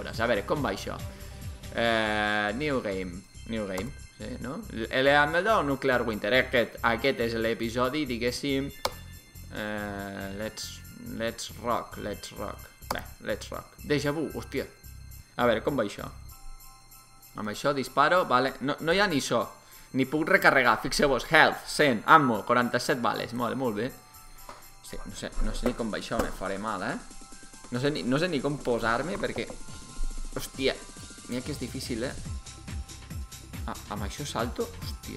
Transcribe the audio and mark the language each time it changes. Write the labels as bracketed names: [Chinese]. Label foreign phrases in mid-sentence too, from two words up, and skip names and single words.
[Catalan] A veure, com va això? [English] New game, [Catalan] sí, no? LMD o Nuclear Winter? Aquest és l'episodi, diguéssim. [English] Let's rock. Bé, let's rock. [French] Déjà vu, [English] hòstia. [Catalan] A veure, com va això? Amb això disparo, vale. No hi ha ni so, ni puc recarregar, fixeu-vos. Health, 100, ammo, 47 bales. Molt bé. Sí, no sé ni com va això, me faré mal, No sé ni com posar-me, perquè... Hòstia, mira que és difícil, Amb això salto? Hòstia.